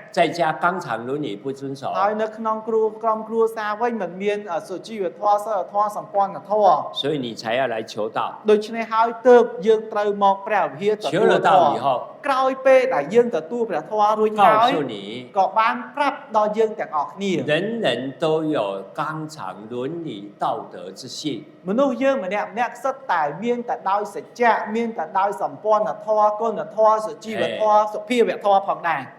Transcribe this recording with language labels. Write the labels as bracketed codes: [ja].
[zh] 在家纲常伦理不遵守， [km] ហើយនៅក្នុងក្រុមគ្រួសារវិញមិនមានសុជីវធម៌សិលធម៌សម្ព័ន្ធធម៌ [zh] 所以你才要来求道。 [km] ដូច្នេះហើយទើបយើងត្រូវមកព្រះវិហារទទួល [zh] 求了 [km] ធ [zh] 道 [km] ម៌ [zh] 以后， [km] ក្រោយពេលដែលយើងទទួលព្រះធម៌រួចហើយ [zh] 告诉你， [km] ក៏បានប្រាប់ដល់យើងទាំងអស់គ្នា [zh] 人人都有纲常伦理道德之性。 [km] មនុស្សយើងម្នាក់សិតតែមានតែដោយសច្ចៈមានតែដោយសម្ព័ន្ធធម៌គុណធម៌សុជីវធម៌សុភាវធម៌ផងដែរ